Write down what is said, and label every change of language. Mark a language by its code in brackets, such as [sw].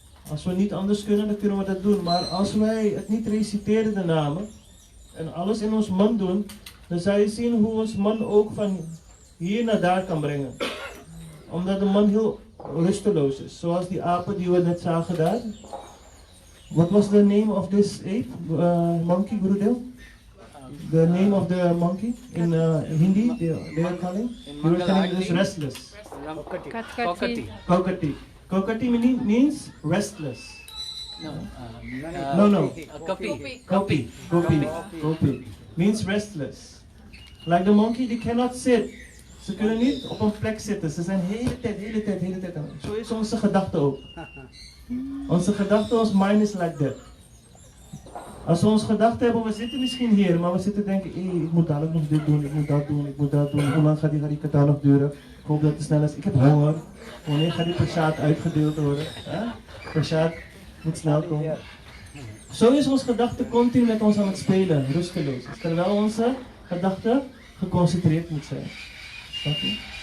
[nl] Als we niet anders kunnen, dan kunnen we dat doen. Maar als wij het niet reciteren, de namen, en alles in ons man doen, dan zal je zien hoe ons man ook van hier naar daar kan brengen. Omdat de man heel rusteloos is. Zoals die apen die we net zagen daar. [en] What was the name of this ape? Monkey, Gurudel? The name of the monkey in Hindi, they were calling? They were calling this restless. Kokati. Kokati means restless. No. Kopi. Means restless. Like the monkey, they cannot sit. [nl] Ze kunnen niet op een plek zitten. Ze zijn hele tijd. Zo is onze gedachte ook. Onze gedachte, ons mind [en] is like that. [nl] Als we ons gedachten hebben, we zitten misschien hier, maar we zitten denken, ik moet dadelijk nog dit doen, ik moet dat doen. Hoe lang gaat die kata nog duren? Ik hoop dat het snel is. Ik heb honger. Wanneer gaat die prasad uitgedeeld worden? Prasad moet snel komen. Zo is onze gedachte continu met ons aan het spelen, rusteloos. Terwijl onze gedachte geconcentreerd moet zijn. Snap je?